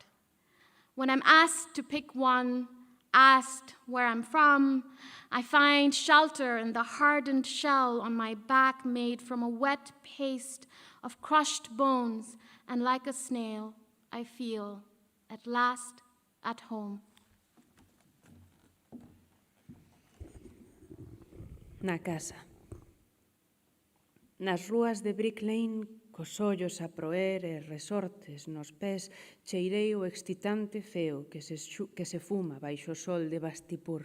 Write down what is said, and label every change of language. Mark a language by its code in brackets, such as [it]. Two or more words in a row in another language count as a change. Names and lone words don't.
[en] When I'm asked to pick one, asked where I'm from, I find shelter in the hardened shell on my back made from a wet paste of crushed bones, and like a snail, I feel at last at home. [gl] Na casa. Nas rúas de Brick Lane, cos ollos a proer e resortes nos pés, cheirei o excitante feo que se fuma baixo o sol de Bastipur.